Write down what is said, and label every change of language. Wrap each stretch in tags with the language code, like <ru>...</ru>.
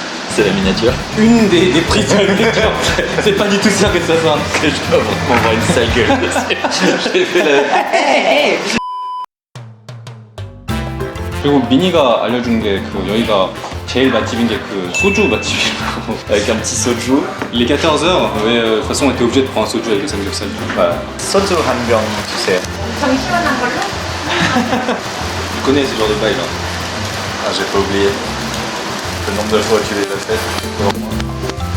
<fr>C'est la miniature. Une des prises de lecture. C'est pas du tout ça que ça sent. Je dois vraiment avoir une sale gueule dessus. J'ai fait la...</fr> <ko>그리고 미니가 알려준 게 여기가 제일 맛집인 게 소주 맛집이라고.</ko> <fr>Avec un petit soju. Les 14h, de toute façon, on était obligé de prendre un soju avec le samgyeopsal. Voilà.</fr> <ko>Soju 한병 주세요. 저기 시원한 걸로?</ko> <fr>Tu connais ce genre de bail là. Ah, j'ai pas oublié. Le nombre de fois que tu les as faites.</fr>